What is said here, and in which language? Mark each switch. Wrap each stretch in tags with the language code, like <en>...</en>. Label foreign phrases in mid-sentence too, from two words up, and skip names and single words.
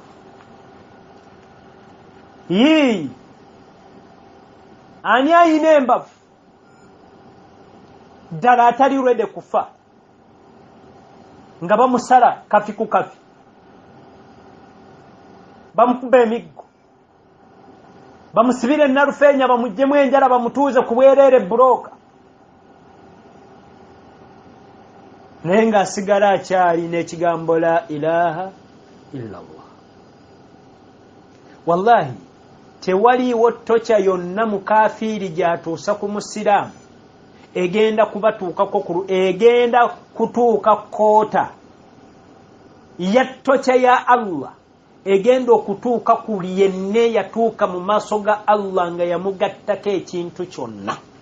<lg>ani ayina embavu ddala atali lwede kufa nga bamusala kafi ku kafi bamukuba emiggo bamusibire nalufeenya bamuggyemu enjala bamutuuze ku bwereere buloka naye ng'asigala akyali n'ekigambo</lg> <ar>la ilaha illa Allah.</ar> <lg>Wallahi tewaliiwo ttokya yonna mukafiiri gy'atuusa ku musiraamu egenda kubatuukako egenda kutuuka koota ya ttokya ya Allah egenda okutuuka ku yenna yatuuka mu maaso ga Allah nga yamugattako ekintu kyonna.</lg>